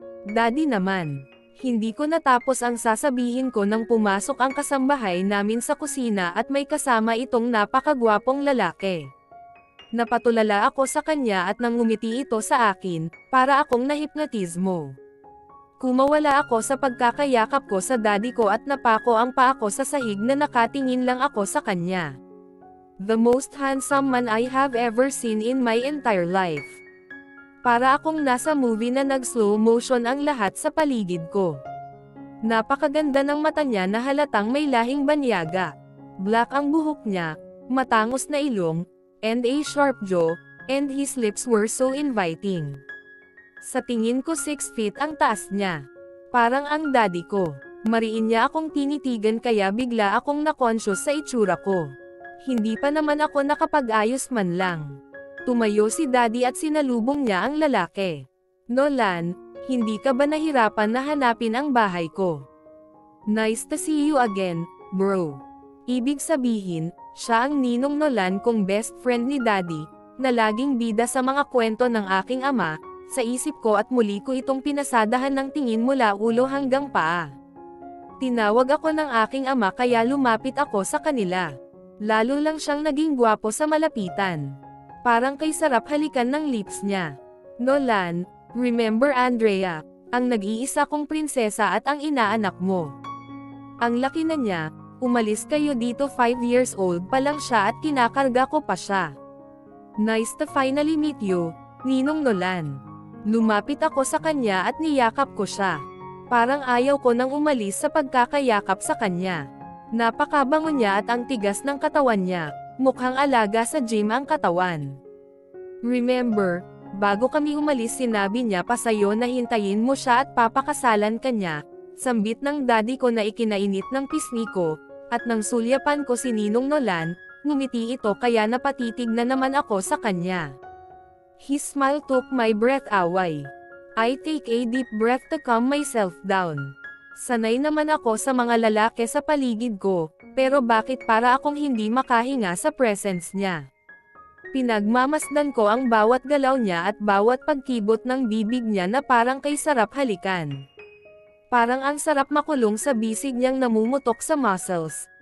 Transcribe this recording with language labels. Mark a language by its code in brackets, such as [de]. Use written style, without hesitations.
[tl] Daddy naman, hindi ko natapos ang sasabihin ko nang pumasok ang kasambahay namin sa kusina at may kasama itong napakagwapong lalaki. Napatulala ako sa kanya at nang ngumiti ito sa akin, para akong nahipnotismo. Kumawala ako sa pagkakayakap ko sa daddy ko at napako ang paa ko sa sahig na nakatingin lang ako sa kanya. [en] The most handsome man I have ever seen in my entire life. [tl] Para akong nasa movie na nag-slow motion ang lahat sa paligid ko. Napakaganda ng mata niya na halatang may lahing banyaga. [en] Black [tl] ang buhok niya, matangos na ilong, [en] and a sharp jaw, and his lips were so inviting. [tl] Sa tingin ko 6 feet ang taas niya. Parang ang daddy ko. Mariin niya akong tinitigan kaya bigla akong na-conscious sa itsura ko. Hindi pa naman ako nakapag-ayos man lang. Tumayo si daddy at sinalubong niya ang lalaki. Nolan, hindi ka ba nahirapan na hanapin ang bahay ko? [en] Nice to see you again, bro. [tl] Ibig sabihin, siya ang ninong Nolan kong best friend ni daddy, na laging bida sa mga kwento ng aking ama. Sa isip ko at muli ko itong pinasadahan ng tingin mula ulo hanggang paa. Tinawag ako ng aking ama kaya lumapit ako sa kanila. Lalo lang siyang naging gwapo sa malapitan. Parang kay sarap halikan ng lips niya. Nolan, remember Andrea, ang nag-iisa kong prinsesa at ang inaanak mo. Ang laki na niya, umalis kayo dito 5 years old pa lang siya at kinakarga ko pa siya. [en] Nice to finally meet you, Ninong Nolan. [tl] Lumapit ako sa kanya at niyakap ko siya. Parang ayaw ko nang umalis sa pagkakayakap sa kanya. Napakabango niya at ang tigas ng katawan niya, mukhang alaga sa gym ang katawan. Remember, bago kami umalis sinabi niya pa sa'yo na hintayin mo siya at papakasalan ka niya. Sambit ng daddy ko na ikinainit ng pisngi ko, at nang sulyapan ko si Ninong Nolan, ngumiti ito kaya napatitig na naman ako sa kanya. [en] His smile took my breath away. I take a deep breath to calm myself down. [tl] Sanay naman ako sa mga lalaki sa paligid ko, pero bakit para akong hindi makahinga sa presence niya? Pinagmamasdan ko ang bawat galaw niya at bawat pagkibot ng bibig niya na parang kay sarap halikan. Parang ang sarap makulong sa bisig niyang namumutok sa muscles.